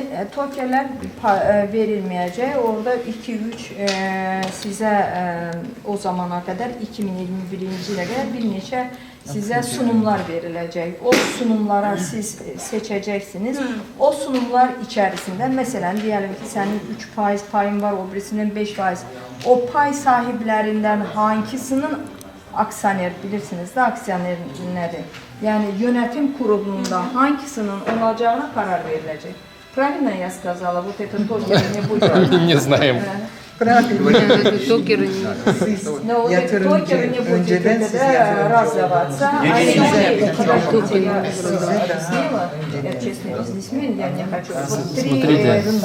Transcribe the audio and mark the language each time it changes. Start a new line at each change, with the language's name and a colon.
Turkish: Tokenler verilmeyecek. Orada 2-3 size o zamana kadar
Azerbaijani: 2021-ci ilə qədər
Turkish: bir neçə sizə sunumlar verilecek. O sunumlara siz seçeceksiniz. O sunumlar içerisinde mesela diyelim ki senin 3% payın var, o birisinin 5%. O pay sahiplerinden hangisinin aksioner bilirsiniz de aksioner nedir? Yani yönetim kurulunda hangisinin olacağına karar verilecek.
Russian: Правильно я сказала? Вот это токеры не будет. Не знаем. Токеры не будет раздаваться. Я честный бизнесмен, я не хочу. Смотрите.